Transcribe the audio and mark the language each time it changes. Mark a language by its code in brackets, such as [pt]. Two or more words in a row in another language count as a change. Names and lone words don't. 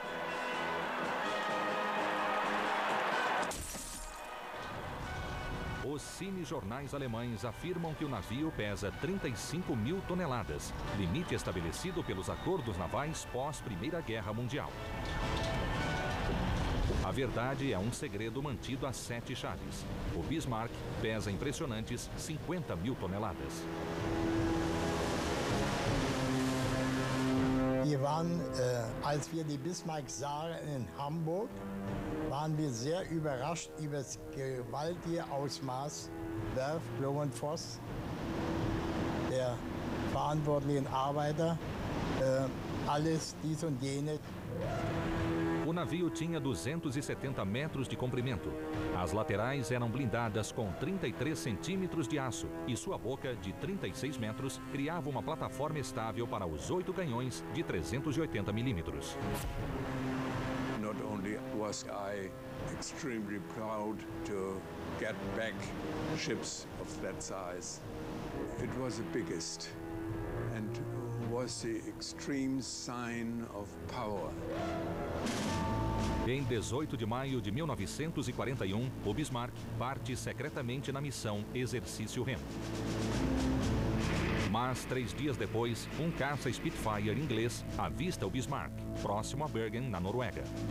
[pt] Os cinejornais alemães afirmam que o navio pesa 35.000 toneladas, limite estabelecido pelos acordos navais pós-Primeira Guerra Mundial. A verdade é um segredo mantido a 7 chaves. O Bismarck pesa impressionantes 50.000 toneladas. [de] Wir waren, als wir die Bismarck sahen in Hamburg, waren wir sehr überrascht über das gewaltige Ausmaß. Werft, Lowenfoss, der verantwortlichen Arbeiter, alles dies und jenes. [pt] O navio tinha 270 metros de comprimento. As laterais eram blindadas com 33 centímetros de aço e sua boca, de 36 metros, criava uma plataforma estável para os 8 canhões de 380 milímetros. [en] Not only was I extremely proud to get back ships of that size, it was the biggest and was the extreme sign of power. [pt] Em 18 de maio de 1941, o Bismarck parte secretamente na missão Exercício Remo. Mas 3 dias depois, um caça Spitfire inglês avista o Bismarck, próximo a Bergen, na Noruega.